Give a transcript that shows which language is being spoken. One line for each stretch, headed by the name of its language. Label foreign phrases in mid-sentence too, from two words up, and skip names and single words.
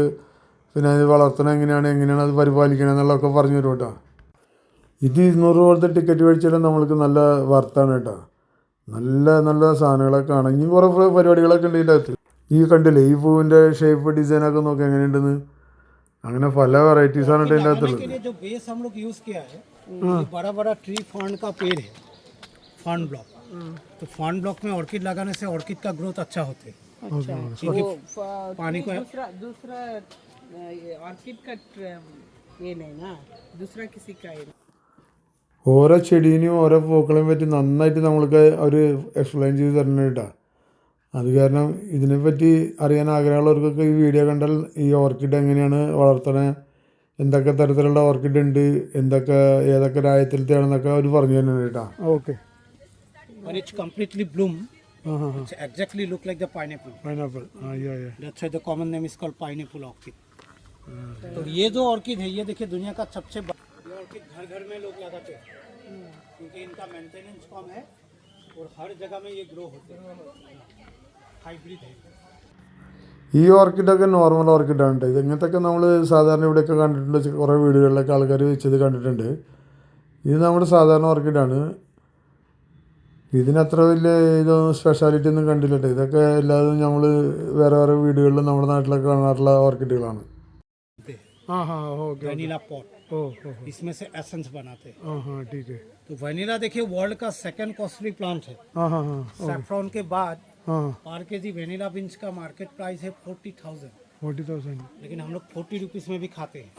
Malayalam: പിന്നെ അത് വളർത്തണം എങ്ങനെയാണ് അത് പരിപാലിക്കണം എന്നുള്ളതൊക്കെ പറഞ്ഞു തരും കേട്ടോ. ഇത് 200 രൂപത്തെ ടിക്കറ്റ് മേടിച്ചാലും നമ്മൾക്ക് നല്ല വർത്താണ് കേട്ടോ. നല്ല നല്ല സാധനങ്ങളൊക്കെ കാണാം. ഇനി കുറേ പരിപാടികളൊക്കെ ഉണ്ട് ഇതിൻ്റെ അകത്ത്. ഈ കണ്ടില്ലേ ഈ പൂവിൻ്റെ ഷേപ്പ് ഡിസൈനൊക്കെ നോക്കി എങ്ങനെയുണ്ടെന്ന്. അങ്ങനെ പല വെറൈറ്റീസാണ് കേട്ടോ ഇതിൻ്റെ അകത്തുള്ളത്.
Hindi: जो बेस हम लोग यूज किया है, ये बड़ा बड़ा
English: tree fern
Hindi: का पेड़ है,
English: fern block.
Hindi: तो
English: fern block
Hindi: में ऑर्किड लगाने से ऑर्किड का ग्रोथ अच्छा होता है। अच्छा क्योंकि वो पानी को दूसरा ऑर्किड का ये नहीं ना, दूसरा किसी का ये नहीं।
Malayalam: ഓരോ ചെടീനെയും ഓരോ പൂക്കളെയും പറ്റി നന്നായിട്ട് നമ്മൾക്ക് അവർ എക്സ്പ്ലെയിൻ ചെയ്ത് തരണം കേട്ടോ. അത് കാരണം ഇതിനെപ്പറ്റി അറിയാൻ ആഗ്രഹമുള്ളവർക്കൊക്കെ ഈ വീഡിയോ കണ്ടാൽ ഈ ഓർക്കിഡ് എങ്ങനെയാണ് വളർത്തണേ, എന്തൊക്കെ തരത്തിലുള്ള ഓർക്കിഡ് ഉണ്ട്, ഏതൊക്കെ രാജ്യത്തിലത്തെയാണെന്നൊക്കെ അവർ പറഞ്ഞു തരുന്നുണ്ട് കേട്ടോ. ഓക്കെ.
English: When it's completely bloom, it's exactly look like the pineapple. പൈനാപ്പിൾ. That's why the common name is called pineapple orchid.
Hindi: तो ये जो ऑर्किड है, ये देखिए दुनिया का सबसे बड़ा ऑर्किड घर घर में लोग लगाते हैं, क्योंकि इनका मेंटेनेंस कम है और हर जगह में ये ग्रो होते हैं। हाइब्रिड है।
Malayalam: ഈ ഓർക്കിഡൊക്കെ നോർമൽ ഓർക്കിഡാണ് കേട്ടോ. ഇത് ഇങ്ങനത്തെയൊക്കെ നമ്മൾ സാധാരണ ഇവിടെയൊക്കെ കണ്ടിട്ടുണ്ട്, കുറേ വീടുകളിലൊക്കെ ആൾക്കാർ വെച്ചത് കണ്ടിട്ടുണ്ട്. ഇത് നമ്മുടെ സാധാരണ ഓർക്കിഡാണ്. ഇതിനത്ര വലിയ ഇതൊന്നും സ്പെഷ്യാലിറ്റി ഒന്നും കണ്ടില്ല കേട്ടോ. ഇതൊക്കെ എല്ലാതും നമ്മൾ വേറെ വീടുകളിലും നമ്മുടെ നാട്ടിലൊക്കെ കാണാറുള്ള ഓർക്കിഡുകളാണ്.
Hindi: हाँ हाँ ओके.
English: vanilla pod,
Hindi: ओह इसमें से एसेंस बनाते हैं। हाँ हाँ ठीक है. तो वनीला देखिए वर्ल्ड का
English: second costly plant
Hindi: है। हाँ हाँ हाँ सैफ्रॉन के बाद हाँ पर केजी
English: vanilla beans
Hindi: का
English: market price
Hindi: है 40,000, 40,000. लेकिन हम लोग 40 रुपीज़ में भी खाते हैं।